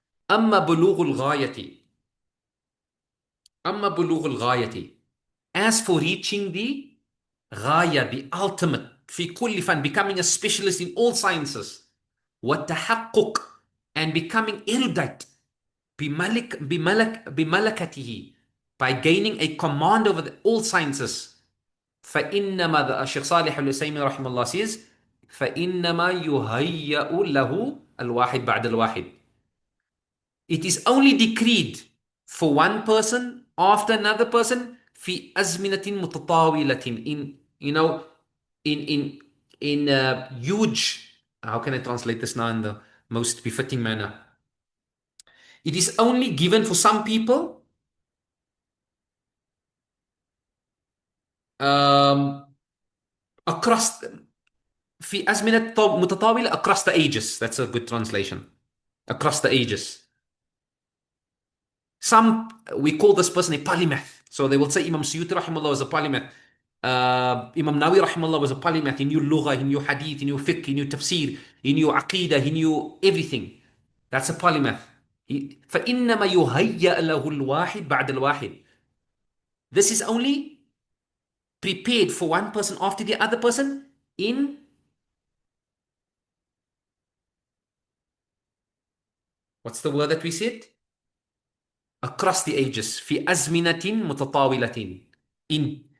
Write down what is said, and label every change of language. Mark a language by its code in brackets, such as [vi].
[ar] أما بلوغ الغاية, أما بلوغ الغاية, [en] as for reaching the غاية, the ultimate, [ar] في كل فن, [en] becoming a specialist in all sciences. [ar] والتحقق, [en] and becoming erudite [ar] بملكته, [en] by gaining a command over all sciences. [ar] فإنما, [en] the Shaykh Sālih al-Usaymī [ar] رحمه الله [en] says, [ar] فإنما يهيأ له الواحد بعد الواحد. [en] It is only decreed for one person after another person [ar] في أزمنة متطاولة, [en] in, you know, in huge, how can I translate this now in the most befitting manner? It is only given for some people across, [ar] في أزمنة متطاولة, [en] across the ages. That's a good translation. Across the ages. Some, we call this person a polymath. So they will say Imam Suyuti rahimahullah was a polymath. Imam Nawawi rahimahullah was a polymath. He knew lugha, he knew hadith, he knew fiqh, he knew tafsir, he knew aqidah, he knew everything. That's a polymath. [ar] فإنما يهيأ له الواحد بعد الواحد. [en] This is only prepared for one person after the other person in what's the word that we said? Across the ages. [ar] في أزمنة متطاولة.